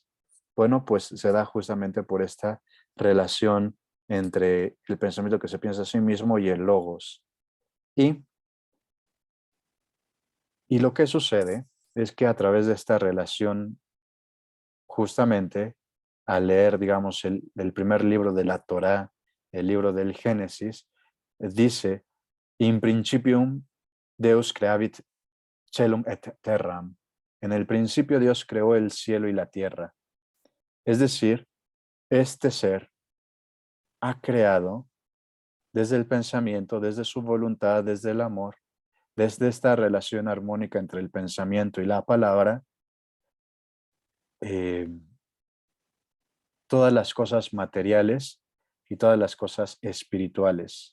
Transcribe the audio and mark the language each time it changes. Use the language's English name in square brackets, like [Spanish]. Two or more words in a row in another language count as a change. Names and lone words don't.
[Spanish] Bueno, pues se da justamente por esta relación entre el pensamiento que se piensa a sí mismo y el logos. Y lo que sucede es que a través de esta relación, justamente al leer, digamos, el primer libro de la Torá, el libro del Génesis, dice, [Latin] in principium Deus creavit celum et terram. [Spanish] En el principio Dios creó el cielo y la tierra. Es decir, este ser ha creado desde el pensamiento, desde su voluntad, desde el amor, desde esta relación armónica entre el pensamiento y la palabra, eh, todas las cosas materiales y todas las cosas espirituales.